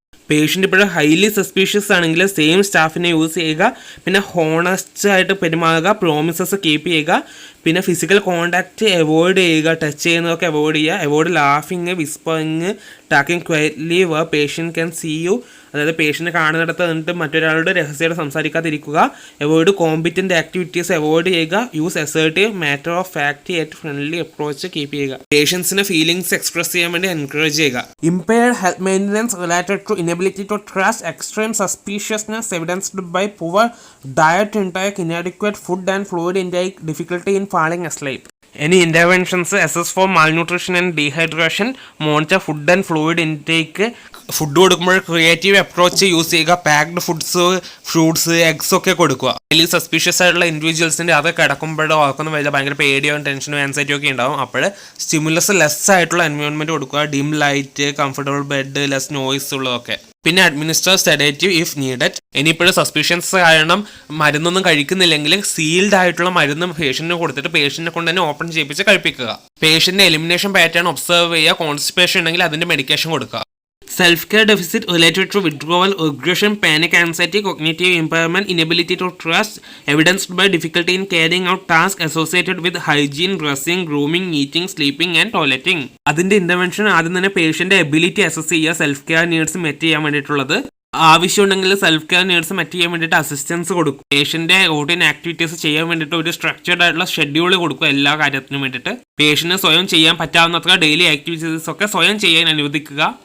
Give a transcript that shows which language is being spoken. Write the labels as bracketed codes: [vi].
[ml] Patient ഇപ്പോഴും highly suspicious ആണെങ്കിൽ same സ്റ്റാഫിനെ യൂസ് ചെയ്യുക, പിന്നെ ഹോണസ്റ്റ് ആയിട്ട് പെരുമാറുക, പ്രോമിസസ് കീപ്പ് ചെയ്യുക, പിന്നെ ഫിസിക്കൽ കോണ്ടാക്റ്റ് അവോയ്ഡ് ചെയ്യുക, ടച്ച് ചെയ്യുന്നതൊക്കെ അവോയ്ഡ് ചെയ്യുക, [en] avoid ലാഫിങ്, whispering, talking quietly where patient can see you, [ml] അതായത് പേഷ്യൻ്റ് കാണുന്നിടത്ത് നിന്നിട്ട് മറ്റൊരാളുടെ രഹസ്യമായിട്ട് സംസാരിക്കാതിരിക്കുക, അവോയ്ഡ് കോമ്പിറ്റൻ്റ് ആക്ടിവിറ്റീസ് അവോയ്ഡ് ചെയ്യുക, use assertive, matter of fact ആയിട്ട് ഫ്രണ്ട്ലി അപ്രോച്ച് കീപ്പ് ചെയ്യുക, പേഷ്യൻസിന് ഫീലിംഗ്സ് എക്സ്പ്രസ് ചെയ്യാൻ വേണ്ടി എൻകറേജ് ചെയ്യുക. [en] Impaired health maintenance related to inability to trust, extreme suspiciousness evidenced by poor diet intake, inadequate food and fluid intake, difficulty in falling asleep. Any interventions assess for malnutrition and dehydration, monitor food and fluid intake. [ml] Food കൊടുക്കുമ്പോൾ creative approach use ചെയ്യുക, packed foods, fruits, eggs ഒക്കെ കൊടുക്കുക. അതിൽ suspicious ആയിട്ടുള്ള ഇൻഡിവിജ്വൽസിൻ്റെ അതൊക്കെ കിടക്കുമ്പോഴോ ഓർക്കൊന്നും വരില്ല, ഭയങ്കര പേടിയോ ടെൻഷനോ ആൻസൈറ്റിയോ ഒക്കെ ഉണ്ടാവും. അപ്പോൾ സ്റ്റിമുലസ് ലെസ് ആയിട്ടുള്ള എൻവയോൺമെൻറ്റ് കൊടുക്കുക, dim light, comfortable bed, less noise ഉള്ളതൊക്കെ. പിന്നെ [en] Administer sedative if needed. [ml] ഇനിയിപ്പോഴും സസ്പീഷ്യൻസ് കാരണം മരുന്നൊന്നും കഴിക്കുന്നില്ലെങ്കിൽ സീൽഡ് ആയിട്ടുള്ള മരുന്ന് പേഷ്യന്റിന് കൊടുത്തിട്ട് പേഷ്യന്റിനെ കൊണ്ട് തന്നെ ഓപ്പൺ ചെയ്യിപ്പിച്ച് കഴിപ്പിക്കുക. പേഷ്യന്റിന്റെ എലിമിനേഷൻ പാറ്റേൺ ഒബ്സർവ് ചെയ്യുക, കോൺസ്റ്റിപ്പേഷൻ ഉണ്ടെങ്കിൽ അതിന്റെ മെഡിക്കേഷൻ കൊടുക്കുക. [en] Self-care deficit related to withdrawal, aggression, panic, anxiety, cognitive impairment, inability to trust, evidenced by difficulty in carrying out tasks associated with hygiene, dressing, grooming, eating, sleeping and toileting. [ml] അതിൻ്റെ intervention ആദ്യം തന്നെ പേഷ്യൻ്റെ ability assess ചെയ്യുക, self care needs met ചെയ്യാൻ വേണ്ടിയിട്ടുള്ളത്. ആവശ്യമുണ്ടെങ്കിൽ self care needs met ചെയ്യാൻ വേണ്ടിയിട്ട് assistance കൊടുക്കും. പേഷ്യൻ്റെ routine activities ചെയ്യാൻ വേണ്ടിയിട്ട് ഒരു സ്ട്രക്ചർഡ് ആയിട്ടുള്ള ഷെഡ്യൂൾ കൊടുക്കുക എല്ലാ കാര്യത്തിനും വേണ്ടിയിട്ട്. പേഷ്യന് സ്വയം ചെയ്യാൻ പറ്റാവുന്നത്ര ഡെയിലി ആക്ടിവിറ്റീസ് ഒക്കെ സ്വയം ചെയ്യാൻ അനുവദിക്കുക.